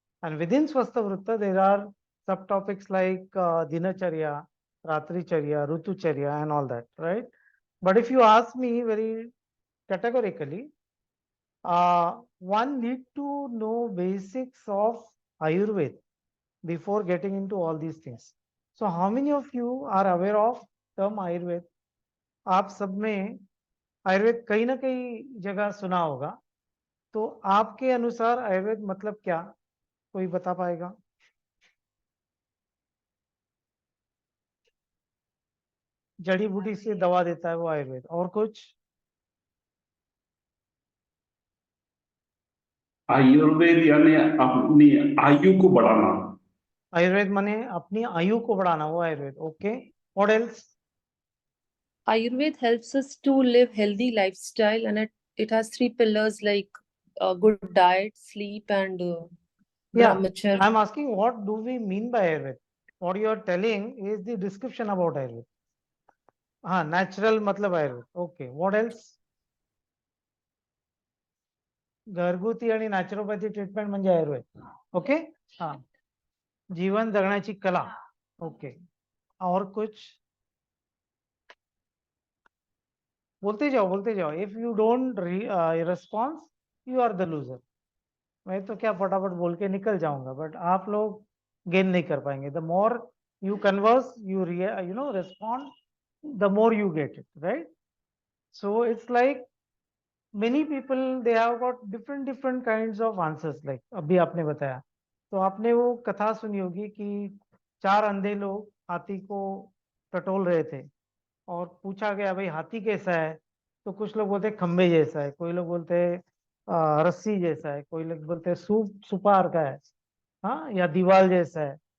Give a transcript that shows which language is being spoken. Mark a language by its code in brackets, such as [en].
[en] And within Swasthavritta, there are subtopics like Dinacharya, Ratricharya, Rutucharya, and all that, right? But if you ask me very categorically, one need to know basics of Ayurveda before getting into all these things. So how many of you are aware of term Ayurveda? [hi] आप सब में आयुर्वेद कहीं ना कहीं जगह सुना होगा. तो आपके अनुसार आयुर्वेद मतलब क्या, कोई बता पाएगा? जड़ी बूटी से दवा देता है वो आयुर्वेद. और कुछ? आयुर्वेद यानी अपनी आयु को बढ़ाना. आयुर्वेद माने अपनी आयु को बढ़ाना, वो Ayurveda. [en] Okay, what else? Ayurveda helps us to live healthy lifestyle, and it has 3 pillars like good diet, sleep, and Yeah, brahmacharya. I'm asking what do we mean by Ayurveda? what you are telling is the description about Ayurveda. [hi] हाँ, natural मतलब Ayurveda. [en] Okay, what else? [mr] घरगुती आणि naturopathy treatment म्हणजे Ayurveda. Okay, हाँ, जीवन जगण्याची कला. [hi] Okay, और कुछ बोलते जाओ. [en] If you don't response, you are the loser. [hi] मैं तो क्या फटाफट बोल के निकल जाऊंगा, बट आप लोग गेन नहीं कर पाएंगे. [en] The more you converse, you know respond, the more you get it, right? So it's like many people, they have got different kinds of answers. [hi] Like अभी आपने बताया, तो आपने वो कथा सुनी होगी कि 4 अंधे लोग हाथी को टटोल रहे थे और पूछा गया भाई हाथी कैसा है, तो कुछ लोग बोलते खंबे जैसा है, कोई लोग बोलते रस्सी जैसा है, कोई लोग बोलते सुपार का है, हाँ, या दीवार जैसा है.